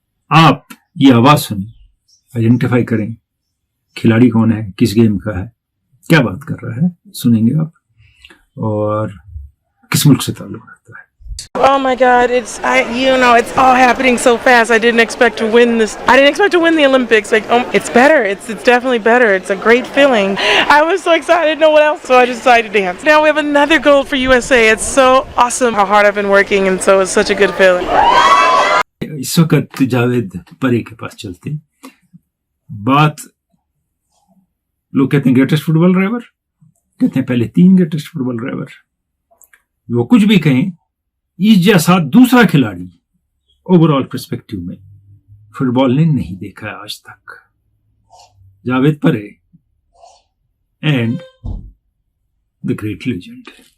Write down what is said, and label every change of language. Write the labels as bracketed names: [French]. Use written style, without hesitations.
[Urdu] آپ یہ آواز سنیں, آئیڈینٹیفائی کریں کھلاڑی کون ہے, کس گیم کا ہے, کیا بات کر رہا ہے, سنیں گے آپ, اور کس ملک سے تعلق رکھتا ہے. [English] Oh my God! It's all happening so fast. I didn't expect to win this. I didn't expect to win the Olympics. It's better. It's definitely better. It's a great feeling. I was so excited. No one else, so I just decided to dance. Now we have another gold for USA. It's so awesome how hard I've been working, and so it's such a good feeling. [Urdu] اس وقت جاوید پرے کے پاس چلتے بات. لوگ کہتے ہیں [English] greatest football driver, [Urdu] کہتے ہیں پہلے 3 گریٹسٹ فٹ بال ڈرائیور. وہ کچھ بھی کہیں, اس جیسا دوسرا کھلاڑی [English] overall perspective [Urdu] میں فٹ بال نے نہیں دیکھا ہے آج تک. [English] جاوید پرے and the great legend.